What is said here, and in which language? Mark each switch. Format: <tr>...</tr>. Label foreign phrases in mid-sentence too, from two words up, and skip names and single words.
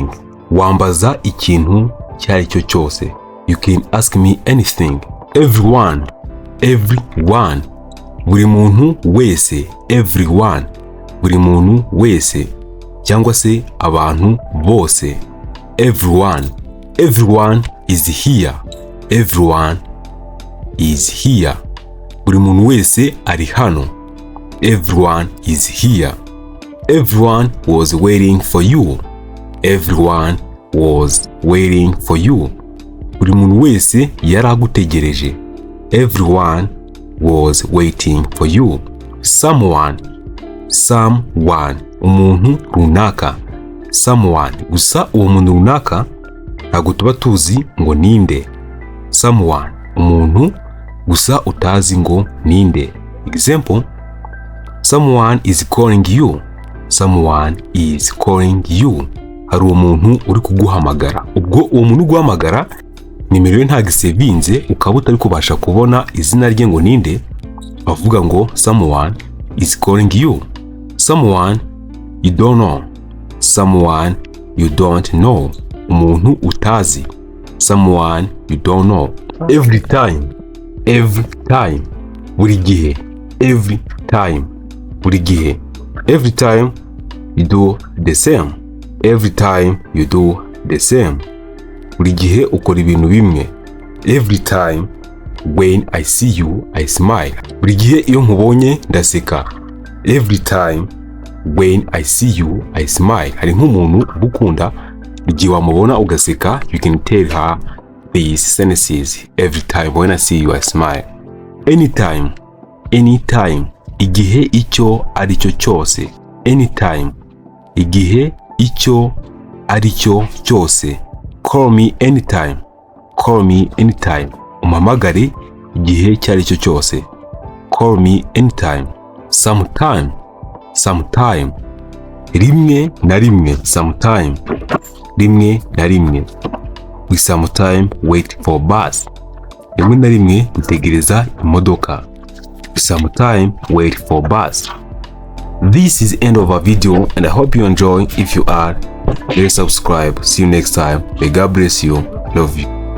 <rw>Wambaza ikintu cyari cyo cyose.</rw> <en>You can ask me anything. Everyone,</en> <rw>buri muntu wese. Everyone, buri muntu wese cyangwa se abantu bose.</rw> <en>Everyone is here.</en> <rw>Buri muntu wese ari hano.</rw> <en>Everyone is here. Everyone was waiting for you.</en> <rw>Buri muntu wese yari agutegereje.</rw> <en>Everyone was waiting for you. someone,</en> <rw>umuntu runaka. Someone, gusa uwo muntu runaka ntabwo tuba tuzi ngo ninde. Someone, umuntu gusa utazi ngo ninde.</rw> <en>Example, someone is calling you. Someone is calling you.</en> <rw>Hari umuntu uri kuguhamagara. Ubwo uwo muntu uguhamagara nimero ye ntabwo isevinze, ukaba utari kubasha kubona izina rye ngo ninde, bavuga ngo</rw> <en>someone is calling you. Someone you don't know. Someone you don't know.</en> <rw>Umuntu utazi.</rw> <en>Someone you don't know. Every time.</en> <rw>Buri gihe.</rw> <en>Every time.</en> <rw>Buri gihe.</rw> <en>Every time you do the same. Every time you do the same.</en> <rw>Buri gihe ukora ibintu bimwe.</rw> <en>Every time when I see you I smile.</en> <rw>Buri gihe iyo nkubonye ndaseka.</rw> <en>Every time when I see you I smile.</en> <rw>Hari nk'umuntu ugukunda, igihe wamubona ugaseka,</rw> <en>you can tell her these sentences. Every time when I see you I smile. Anytime.</en> <rw>Igihe icyo ari cyo cyose.</rw> <en>Anytime.</en> <rw>Igihe icyo ari cyo cyose.</rw> <en>Call me anytime.</en> <rw>Umpamagare igihe icyo ari cyo cyose.</rw> <en>Call me anytime. Sometime.</en> <rw>Rimwe na rimwe. Sometime. Rimwe na rimwe.</rw> <en>We sometime wait for bus.</en> <rw>Rimwe na rimwe dutegereza imodoka.</rw> <en>We sometime wait for bus. This is the end of our video and I hope you enjoy. If you are, please subscribe. See you next time. May God bless you. Love you.</en>